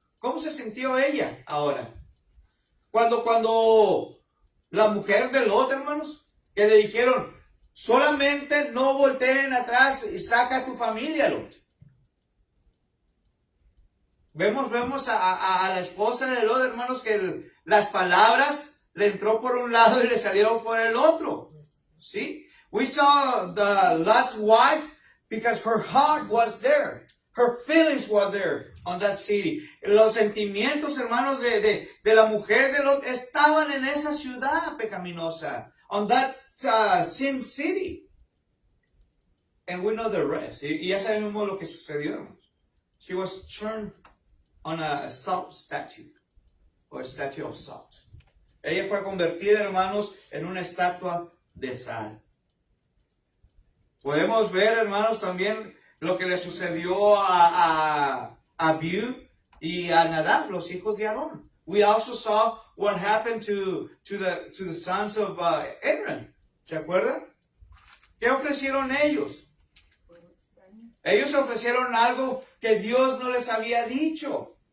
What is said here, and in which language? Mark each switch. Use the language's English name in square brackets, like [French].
[Spanish] ¿Cómo se sintió ella ahora? Cuando la mujer de Lot, hermanos, que le dijeron, solamente no volteen atrás y saca a tu familia, Lot. Vemos a la esposa de Lot, hermanos, que las palabras le entró por un lado y le salieron por el otro. ¿Sí? [English] We saw the Lot's wife because her heart was there. Her feelings were there on that city. [Spanish] Los sentimientos, hermanos, de la mujer de Lot estaban en esa ciudad pecaminosa. [English] On that sin city. And we know the rest. [Spanish] Y ya sabemos lo que sucedió, hermanos. [English] She was turned on a salt statue. Or a statue of salt. [Spanish] Ella fue convertida, hermanos, en una estatua de sal. Podemos ver, hermanos, también lo que le sucedió a Abiú y a Nadab, los hijos de Aarón. [English] We also saw what happened to the sons of Aaron. [Spanish] ¿Se acuerdan? ¿Qué ofrecieron ellos? Ellos ofrecieron algo que Dios no les había dicho.